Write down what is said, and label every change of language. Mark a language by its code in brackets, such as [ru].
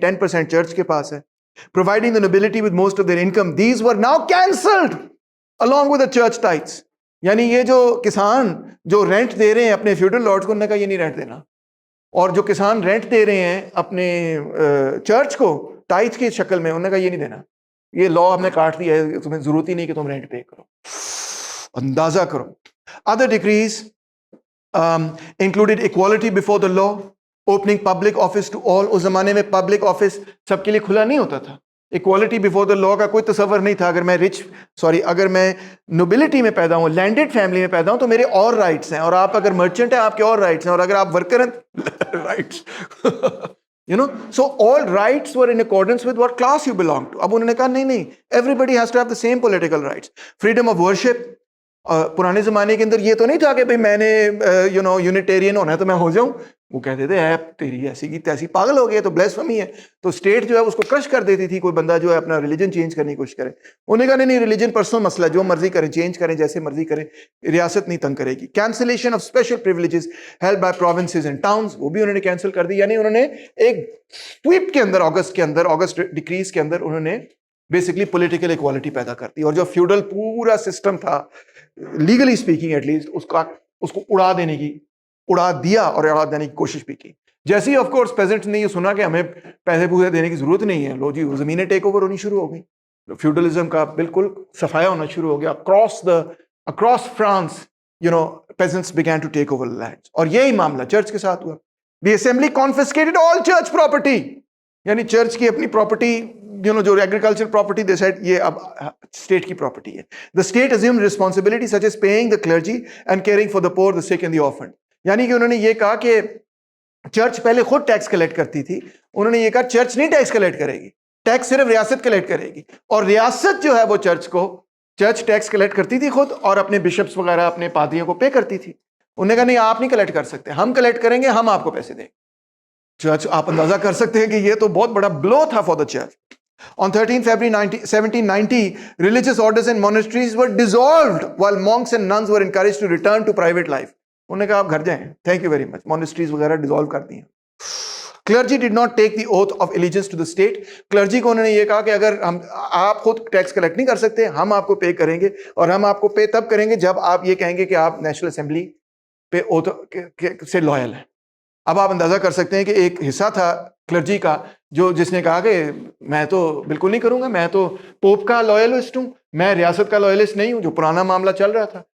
[en] 10% [ur] church کے پاس ہے. [en] Providing the nobility with most of their income, these were now cancelled along with the church tithes. [ur] یعنی یہ جو کسان جو رینٹ دے رہے ہیں اپنے فیوڈل لارڈز کو, انہوں نے کہا یہ نہیں رینٹ دینا, اور جو کسان رینٹ دے رہے ہیں اپنے چرچ کو ٹائتھ کی شکل میں, انہوں نے کہا یہ نہیں دینا, یہ لا ہم نے کاٹ دیا ہے, تمہیں ضرورت ہی نہیں کہ تم رینٹ پے کرو. اندازہ کرو. [en] Other decrees included equality before the law, opening public office to all. [ur] اس زمانے میں پبلک آفس سب کے لیے کھلا نہیں ہوتا تھا. اکوالٹی بفور دا لا کا کوئی تصور نہیں تھا. اگر میں نوبلٹی میں پیدا ہوں, لینڈڈ فیملی میں پیدا ہوں, تو میرے اور رائٹس ہیں, اور آپ اگر مرچنٹ ہیں آپ کے اور رائٹس ہیں, اور اگر آپ ورکر ہیں rights [en] you know, so all rights were in accordance with what class you belong to. [ur] اب انہوں نے کہا نہیں, [en] everybody has to have the same political rights. Freedom of worship. [ur] پرانے زمانے کے اندر یہ تو نہیں تھا کہ بھئی میں نے یونیٹیرین ہونا ہے تو میں ہو جاؤں, وہ کہتے تھے اے تیری ایسی کی تیسی پاگل ہو گیا تو بلیسفمی ہے. تو اسٹیٹ جو ہے اس کو کرش کر دیتی تھی کوئی بندہ جو ہے اپنا ریلیجن چینج کرنے کی کوشش کرے. انہوں نے کہا نہیں ریلیجن پرسنل مسئلہ, جو مرضی کریں چینج کریں جیسے مرضی کریں, ریاست نہیں تنگ کرے گی. [en] cancellation of special privileges held by provinces and towns, [ur] وہ بھی انہوں نے کینسل کر دی. یعنی انہوں نے ایک سویپ کے اندر اگست ڈکریز کے اندر انہوں نے بیسکلی پولیٹیکل ایکوالٹی پیدا کر دی. اور جو فیوڈل پورا سسٹم تھا لیگلی اسپیکنگ ایٹ لیسٹ اس کو اڑا دیا اور اڑا دینے کی کوشش بھی کی. جیسے ہی آف کورس پیزنٹس نے یہ سنا کہ ہمیں پیسے پوسے دینے کی ضرورت نہیں ہے, لو جی زمینیں ٹیک اوور ہونی شروع ہو گئی, فیوڈلزم کا بالکل صفایا ہونا شروع ہو گیا. [en] Across France peasants began to take over lands. [ur] اور یہی معاملہ چرچ کے ساتھ ہوا. [en] The assembly confiscated all church property, [ur] یعنی چرچ کی اپنی پراپرٹی جو ایگریکلچر پراپرٹی دے سیڈ یہ اب اسٹیٹ کی پراپرٹی ہے. [en] The state assumed responsibility such as paying the clergy and caring for the poor, the sick and the orphan. [ur] یعنی کہ انہوں نے یہ کہا کہ چرچ پہلے خود ٹیکس کلیکٹ کرتی تھی, انہوں نے یہ کہا چرچ نہیں ٹیکس کلیکٹ کرے گی, ٹیکس صرف ریاست کلیکٹ کرے گی. اور ریاست جو ہے وہ چرچ ٹیکس کلیکٹ کرتی تھی خود اور اپنے بشپس وغیرہ اپنے پادریوں کو پے کرتی تھی. انہوں نے کہا نہیں آپ نہیں کلیکٹ کر سکتے, ہم کلیکٹ کریں گے, ہم آپ کو پیسے دیں گے. چرچ آپ اندازہ کر سکتے ہیں کہ یہ تو بہت بڑا بلو تھا [en] For the church. On 13 February 1790, religious orders and monasteries were dissolved while monks and nuns were encouraged to return to private life. [ur] انہوں نے کہا آپ گھر جائیں, تھینک یو ویری مچ, مونسٹریز وغیرہ ڈیزالو کر دی ہیں. [en] Clergy did not take the oath of allegiance to the state. [ur] Clergy کو انہوں نے یہ کہا کہ اگر آپ خود ٹیکس کلیکٹ نہیں کر سکتے, ہم آپ کو پے کریں گے, اور ہم آپ کو پے تب کریں گے جب آپ یہ کہیں گے کہ آپ نیشنل اسمبلی پہ اوتھ سے لویل ہیں. اب آپ اندازہ کر سکتے ہیں کہ ایک حصہ تھا کلرجی کا جس نے کہا کہ میں تو بالکل نہیں کروں گا, میں تو پوپ کا لویلسٹ ہوں, میں ریاست کا لویلسٹ نہیں ہوں, جو پرانا معاملہ چل رہا تھا.